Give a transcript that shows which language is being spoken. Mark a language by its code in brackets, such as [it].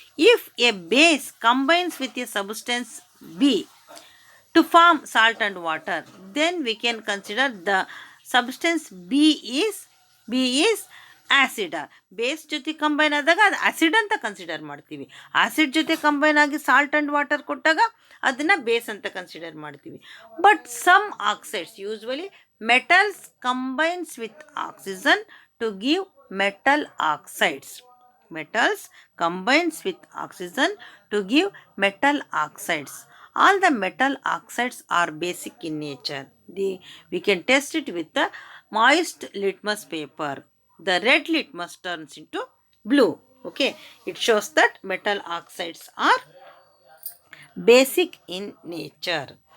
[en] If a base combines with a substance B to form salt and water, then we can consider the substance B is acid. [kn] Base ಜೊತೆ combine ಆದಾಗ ಅದು acid ಅಂತ consider ಮಾಡ್ತೀವಿ. Acid ಜೊತೆ combine ಆಗಿ salt and water ಕೊಟ್ಟಾಗ ಅದನ್ನು base ಅಂತ ಕನ್ಸಿಡರ್ ಮಾಡ್ತೀವಿ. [en] But some oxides, usually metals combines with oxygen to give metal oxides. Metals combines with oxygen to give metal oxides. All the metal oxides are basic in nature. We can test it with the moist litmus paper. The red litmus turns into blue. Okay, it shows that metal oxides are basic in nature.